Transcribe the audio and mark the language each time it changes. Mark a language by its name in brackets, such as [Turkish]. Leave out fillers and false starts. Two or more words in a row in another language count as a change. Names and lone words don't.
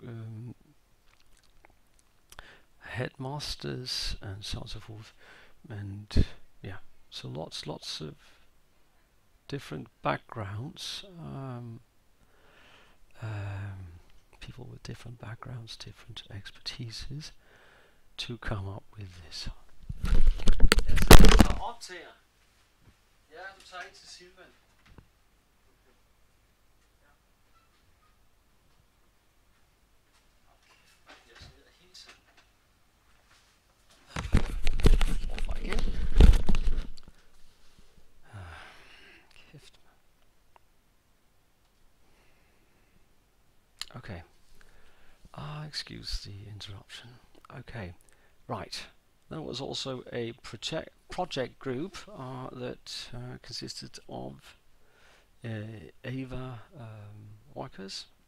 [English] headmasters and so on and so forth, and yeah, so lots of different backgrounds, people with different backgrounds, different expertises, to come up with this. [Danish] Jeg tager op til jer. Ja, du tager ind til Silvan. Jeg snider hele tiden. Hvorfor igen? Kæft. Okay. [English] Excuse the interruption. Okay. Right. There was also a project group that consisted of EVA workers.